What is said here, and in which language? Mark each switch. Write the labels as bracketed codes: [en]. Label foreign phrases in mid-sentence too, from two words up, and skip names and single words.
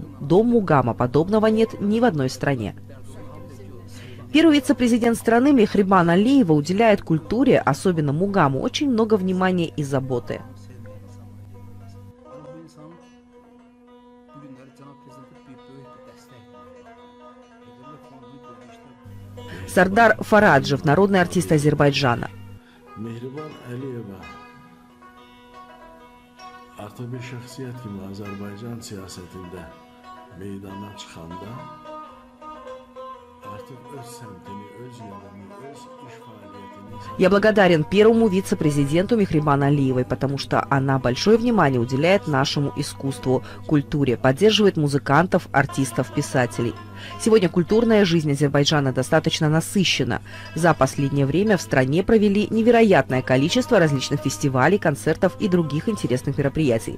[ru] Дом мугама, подобного нет ни в одной стране. Первый вице-президент страны Мехрибан Алиева уделяет культуре, особенно мугаму, очень много внимания и заботы. Сардар Фараджев, народный артист Азербайджана. [az] Mehriban Aliyeva artık bir şahsiyet gibi Azerbaycan siyasetinde meydana çıkanda artık öz semtini, öz yerini, öz iş faaliyetini... [ru] Я благодарен первому вице-президенту Мехрибан Алиевой, потому что она большое внимание уделяет нашему искусству, культуре, поддерживает музыкантов, артистов, писателей. Сегодня культурная жизнь Азербайджана достаточно насыщена. За последнее время в стране провели невероятное количество различных фестивалей, концертов и других интересных мероприятий.